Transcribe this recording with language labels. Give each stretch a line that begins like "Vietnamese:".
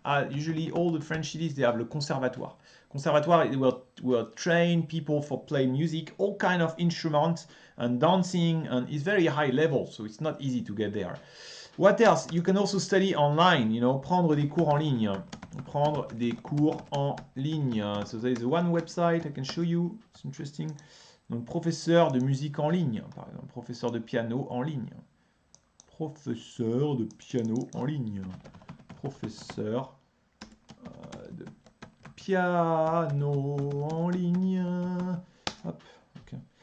English: usually all the French cities, they have le conservatoire. Conservatoire, it will train people for play music, all kind of instruments and dancing, and it's very high level, so it's not easy to get there. What else? You can also study online, you know,
French: prendre des cours en ligne. Prendre des cours en ligne.
English: So there is one website I can show you, it's interesting.
French: Donc, professeur de musique en ligne, par exemple, professeur de piano en ligne. Professeur de piano en ligne. Professeur de piano en ligne. Hop, ok.